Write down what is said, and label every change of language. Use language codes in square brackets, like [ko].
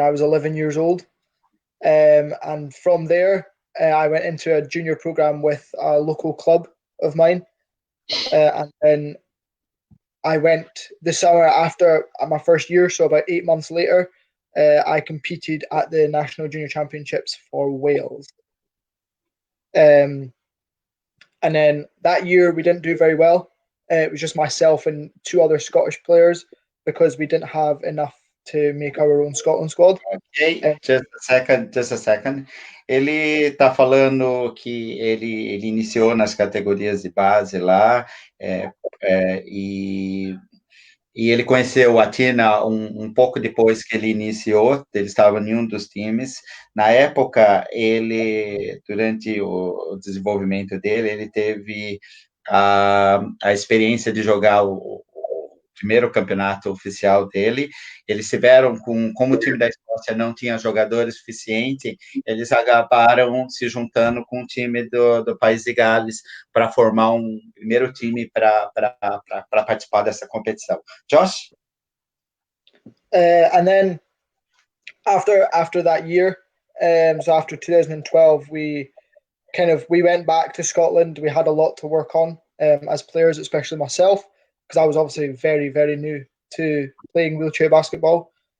[en] I was 11 years old, and from there I went into a junior program with a local club of mine, and then I went the summer after my first year, so about 8 months later, I competed at the National Junior Championships for Wales. And then that year we didn't do very well. It was just myself and 2 other Scottish players because we didn't have enough to make our own Scotland squad. Okay, just a second. [pt] Ele está falando que ele iniciou nas categorias de base lá, e ele conheceu a Tina um pouco depois que ele iniciou, ele estava em um dos times. Na época, durante o desenvolvimento dele, ele teve a experiência de jogar o primeiro campeonato oficial dele. Eles tiveram, como o time da Escócia não tinha jogadores suficientes, eles acabaram se juntando com o time do país de Gales para formar um primeiro time para participar dessa competição. Josh? [en] And then after that year, so after 2012, we went back to Scotland. We had a lot to work on as players, especially myself, because I was obviously very, very new to playing wheelchair basketball.